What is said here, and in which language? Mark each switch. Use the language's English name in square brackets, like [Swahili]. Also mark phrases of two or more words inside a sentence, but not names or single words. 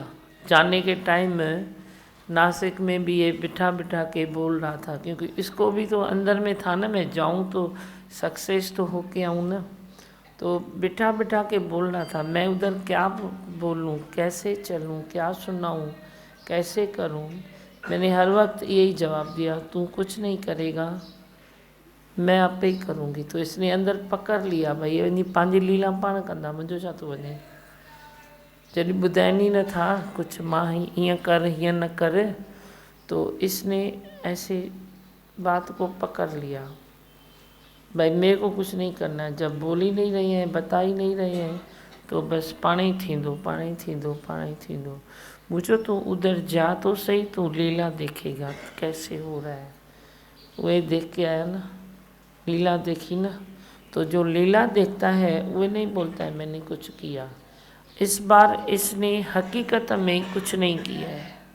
[Hindi] जाने के टाइम में नासिक में भी ये बिठा के बोल रहा था, क्योंकि इसको भी तो अंदर में था ना, मैं जाऊं तो सक्सेस तो होके आऊँ ना, तो बिठा के बोल रहा था, मैं उधर क्या बोलूं, कैसे चलूं, क्या सुनाऊं, कैसे करूं। मैंने हर वक्त यही जवाब दिया, तू कुछ नहीं करेगा, मैं आपे ही करूँगी। तो इसने अंदर पकड़ लिया, [Sindhi] भाई वञी पंहिंजी लीला पाण कंदा, मुंहिंजो छा थो वञे। जॾहिं ॿुधाइनि न था कुछ, मां हीअं कर हीअं न कर, [Hindi] तो इसने ऐसे बात को पकड़ लिया, भाई मेरे को कुछ नहीं करना है। जब बोल ही नहीं रहे हैं, बता ही नहीं रहे हैं, तो बस [Sindhi] पाण ही थींदो। [Hindi] मुझे तो उधर जा तो सही, तू लीला देखेगा कैसे हो रहा है। वही देख के आया ना, लीला देखी ना, तो जो लीला देखता है वो नहीं बोलता है मैंने कुछ किया। इस बार इसने हकीकत में कुछ नहीं किया है।